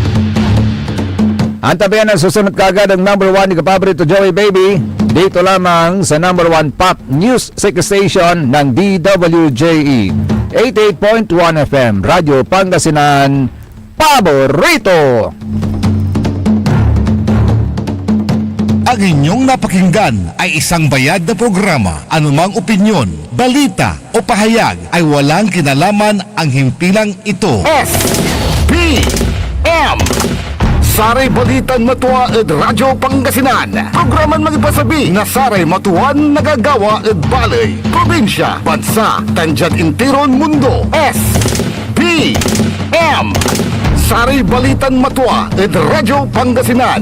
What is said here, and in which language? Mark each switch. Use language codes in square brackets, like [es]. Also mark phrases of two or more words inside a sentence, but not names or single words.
[tl] Antabayan ang susunod kagad ang number 1 ni kapaborito Joey Baby dito lamang sa number 1 Pop News Station ng DWJE 88.1 FM Radyo Pangasinan Paborito. Ang inyong napakinggan ay isang bayad na programa. Anumang opinyon, balita o pahayag ay walang kinalaman ang himpilang ito. [pag] SBM Saray Balitan Matwa ed Radyo Pangasinan. Programan magipasabi na saray matuan nagagawa ed balay, probinsya, bansa, tanjad intiron mundo. SBM Saray Balitan Matwa ed Radyo Pangasinan.